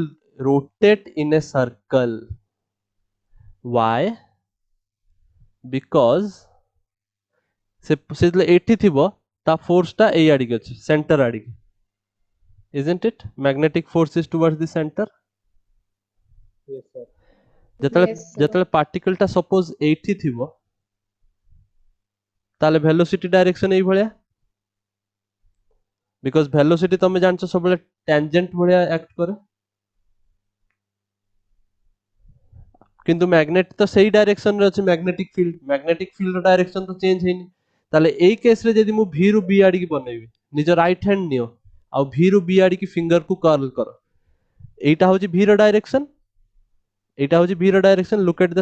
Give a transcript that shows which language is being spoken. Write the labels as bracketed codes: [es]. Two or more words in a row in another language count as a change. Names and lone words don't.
[en] rotate in a circle why because [or] ସେ ଯେତେବେଳେ ଏଠି ଥିବ ତା ଫୋର୍ସ ଟା ଏଇ ଆଡିକି ଅଛି ସେଣ୍ଟର ଆଡିକି [en] isn't it magnetic force is towards the center Yes, sir. [or] ଯେତେବେଳେ [en] Yes, sir. [or] ଯେତେବେଳେ ପାର୍ଟିକଲ ଟା ସପୋଜ ଏଇଠି ଥିବ ତାହେଲେ [en] velocity direction [or] ଏଇ ଭଳିଆ [en] because velocity [or] ତମେ ଜାଣିଛ ସବୁବେଳେ ଟ୍ୟାଞ୍ଜେଣ୍ଟ ଭଳିଆ ଆକ୍ଟ କରେ କିନ୍ତୁ ମ୍ୟାଗ୍ନେଟ ତ ସେଇ ଡାଇରେକ୍ସନ ରେ ଅଛି [en] magnetic field [or] ର ଡାଇରେକ୍ସନ ତ ଚେଞ୍ଜ ହେଇନି ତାହେଲେ ଏଇ କେସ ରେ ଯଦି ମୁଁ ଭି ରୁ ବି ଆଡିକି ବନେଇବି ନିଜ [en] right hand [or] ନିଅ ଆଉ ଭି ରୁ ବି ଆଡିକି ଫିଙ୍ଗର କୁ କର୍ଲ କର ଏଇଟା ହଉଛି ଭି ର ଡାଇରେକ୍ସନ ଏଇଟା ହଉଛି ଭି ର ଡାଇରେକ୍ସନ [en] look at the